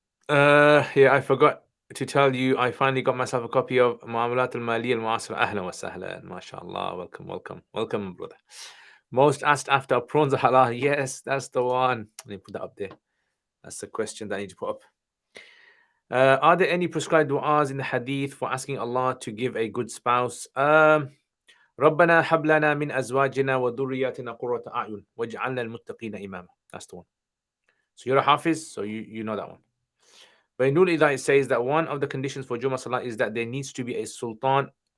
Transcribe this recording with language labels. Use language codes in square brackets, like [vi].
[en] Yeah, I forgot to tell you, I finally got myself a copy of Mu'amalat al-Maliya al-Mu'asira. [ar] Ahlan wa sahlan. [en] MashaAllah. Welcome, brother. Most asked after prawns are halal. Yes, that's the one. Let me put that up there. That's the question that I need to put up. Are there any prescribed du'as in the hadith for asking Allah to give a good spouse? [ar] ربنا هب لنا من أزواجنا وذرياتنا قرة أعين واجعلنا المتقين إماما. [en] That's the one. So you're a hafiz, so you know that one. But in Nur it says that one of the conditions for Jummah Salah is that there needs to be a sultan.